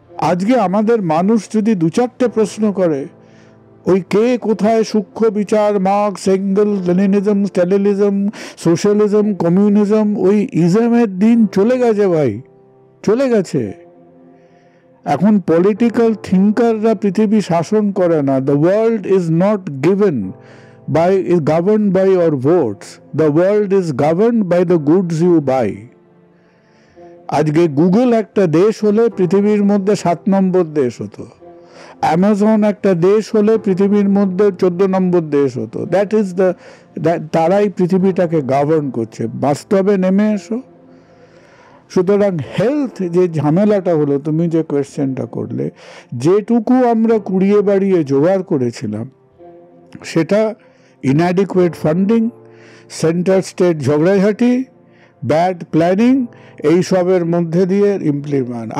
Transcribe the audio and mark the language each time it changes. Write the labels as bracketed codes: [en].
[bn] আজকে আমাদের মানুষ যদি 2-4টে প্রশ্ন করে, ওই কে কোথায় সূক্ষ্ম বিচার, marks, angle, Leninism, স্ট্যালিনিজম, socialism, communism, ওই ইজমের দিন চলে গেছে ভাই, চলে গেছে। এখন পলিটিক্যাল থিঙ্কাররা পৃথিবী শাসন করে না। [en] The world is not given is governed by your votes. The world is governed by the goods you buy. [bn] আজকে গুগল একটা দেশ হলে পৃথিবীর মধ্যে 7 নম্বর দেশ হতো, অ্যামাজন একটা দেশ হলে পৃথিবীর মধ্যে 14 নম্বর দেশ হতো। [en] that is [bn] তারাই পৃথিবীটাকে গভর্ন করছে। বাস্তবে নেমে এসো। সুতরাং হেলথ যে ঝামেলাটা হলো, তুমি যে কোয়েশ্চেনটা করলে, যেটুকু আমরা কুড়িয়ে বাড়িয়ে জোগাড় করেছিলাম, সেটা inadequate funding, সেন্টার স্টেট ঝগড়াঝাটি, ব্যাড প্ল্যানিং, এইসবের মধ্যে দিয়ে ইমপ্লিমেন্ট।